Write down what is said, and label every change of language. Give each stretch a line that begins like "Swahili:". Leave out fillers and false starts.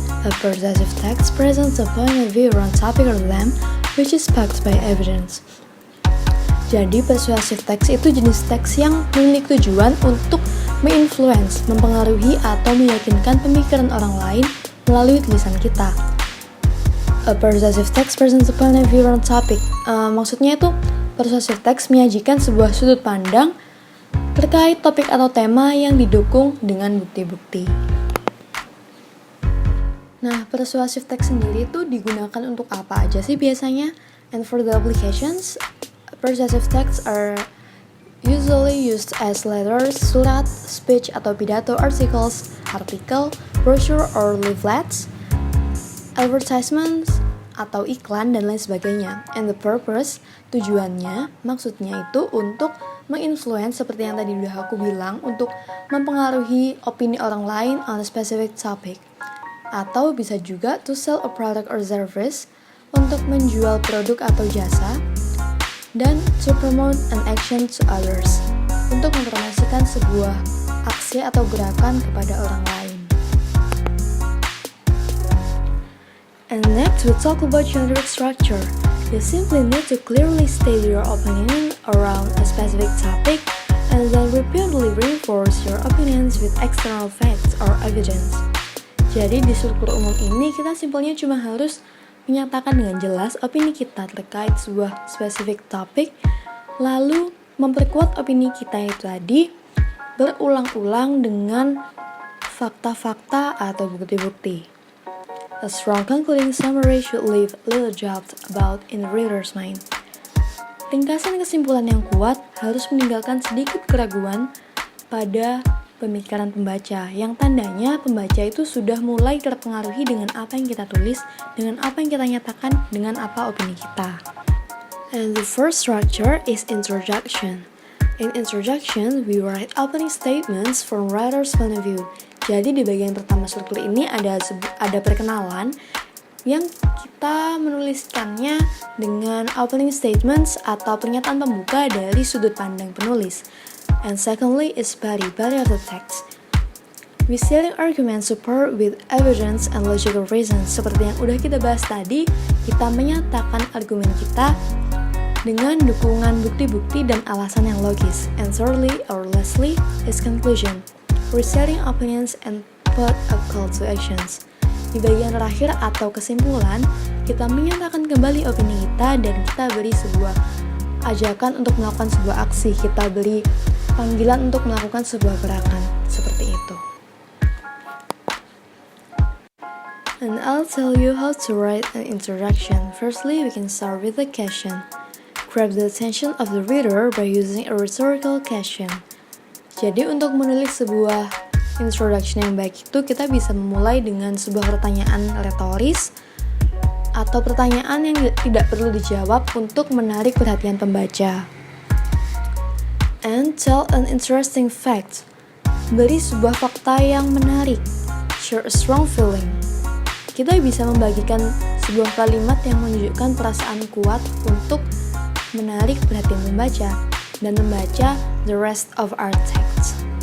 English: A persuasive text presents a point of view on topic or theme which is backed by evidence.
Indonesian: Jadi, persuasive text itu jenis teks yang memiliki tujuan untuk menginfluence, mempengaruhi atau meyakinkan pemikiran orang lain melalui tulisan kita.
English: A persuasive text presents a point of view on topic.
Indonesian: Maksudnya itu, persuasive text menyajikan sebuah sudut pandang terkait topik atau tema yang didukung dengan bukti-bukti. Nah, persuasive text sendiri itu digunakan untuk apa aja sih biasanya?
English: And for the applications, persuasive texts are usually used as letters, surat, speech
Indonesian: atau pidato,
English: article, brochure or leaflets, advertisements,
Indonesian: atau iklan dan lain sebagainya.
English: And the purpose,
Indonesian: tujuannya, maksudnya itu untuk menginfluence seperti yang tadi udah aku bilang, untuk mempengaruhi opini orang lain
English: on a specific topic.
Indonesian: Atau bisa juga
English: to sell a product or service,
Indonesian: untuk menjual produk atau jasa. Dan
English: to promote an action to others,
Indonesian: untuk mempromosikan sebuah aksi atau gerakan kepada orang lain.
English: And next we talk about generic structure. You simply need to clearly state your opinion around a specific topic and then repeatedly reinforce your opinions with external facts or evidence.
Indonesian: Jadi di struktur umum ini kita simpelnya cuma harus menyatakan dengan jelas opini kita terkait sebuah specific topic, lalu memperkuat opini kita itu tadi berulang-ulang dengan fakta-fakta atau bukti-bukti.
English: A strong concluding summary should leave little doubt about in the reader's mind.
Indonesian: Ringkasan kesimpulan yang kuat harus meninggalkan sedikit keraguan pada pemikiran pembaca, yang tandanya pembaca itu sudah mulai terpengaruhi dengan apa yang kita tulis, dengan apa yang kita nyatakan, dengan apa opini kita.
English: And the first structure is introduction. In introduction, we write opening statements from writer's point of view.
Indonesian: Jadi di bagian pertama struktur ini ada perkenalan yang kita menuliskannya dengan opening statements atau pernyataan pembuka dari sudut pandang penulis.
English: And secondly is body of the text. We selling argument support with evidence and logical reasons.
Indonesian: Seperti yang udah kita bahas tadi, kita menyatakan argumen kita dengan dukungan bukti-bukti dan alasan yang logis.
English: And thirdly or lastly is conclusion. Resetting opinions and put a call to actions.
Indonesian: Di bagian terakhir atau kesimpulan, kita menyatakan kembali opini kita dan kita beri sebuah ajakan untuk melakukan sebuah aksi. Kita beri panggilan untuk melakukan sebuah gerakan. Seperti itu.
English: And I'll tell you how to write an introduction. Firstly, we can start with a question. Grab the attention of the reader by using a rhetorical question.
Indonesian: Jadi untuk menulis sebuah introduction yang baik itu kita bisa memulai dengan sebuah pertanyaan retoris atau pertanyaan yang tidak perlu dijawab untuk menarik perhatian pembaca.
English: And tell an interesting fact.
Indonesian: Beri sebuah fakta yang menarik.
English: Share a strong feeling.
Indonesian: Kita bisa membagikan sebuah kalimat yang menunjukkan perasaan kuat untuk menarik perhatian pembaca dan membaca
English: the rest of our text.